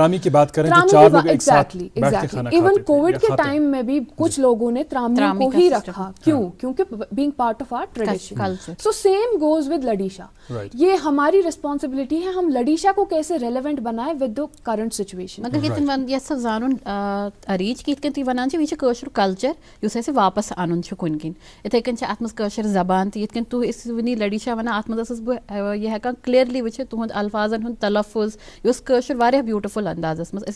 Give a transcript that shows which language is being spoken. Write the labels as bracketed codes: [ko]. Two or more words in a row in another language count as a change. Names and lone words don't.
[ur] ترامی کی بات کریں تو چار لوگ ایک ساتھ بیٹھ کے کھانا کھاتے تھے. ایون کووڈ کے ٹائم میں بھی کچھ لوگوں نے ترامیوں کو ہی رکھا. کیوں؟ [en] کیونکہ being part of our tradition. so same goes with لڈی شاہ. [ur] یہ ہماری ریسپانسبلٹی ہے ہم لڈی شاہ کو کیسے ریلیونٹ بنائے [en] with the current situation. [ks] مگر یتن یس زانن اریج کی کن تی ونان چھ کٲشُر کلچر یُس اَسہِ واپس انُن چھُ کُنہِ کِنۍ. یِتھے کٔنۍ چھِ اتھ منٛز کٲشِر زبان تہِ, یِتھ کٔنۍ تُہۍ ٲسِو وٕنی لڈی شاہ ونان, اتھ منٛز ٲسٕس بہٕ یہِ ہٮ۪کان کلیئرلی وٕچھِتھ تُہُنٛد الفاظن ہُنٛد تلفظ یُس کٲشُر واریاہ بیوٹفل اندازس منٛز.